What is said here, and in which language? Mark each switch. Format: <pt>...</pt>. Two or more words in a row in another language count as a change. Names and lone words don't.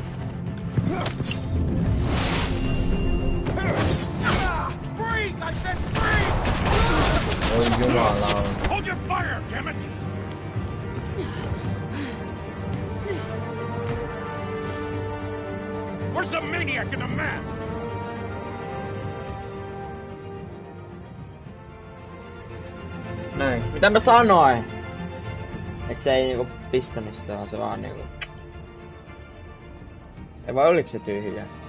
<en>Freeze! I said freeze!</en> <fi>Oi jumalauta.</fi> <en>Hold your fire, damn it! Where's the maniac in the mask?</en> <fi>Näin. Mitä mä sanoin? Et se ei niinku pistänyt sitä, vaan se vaan niinku... Ei vai oliks se tyhjä?</fi>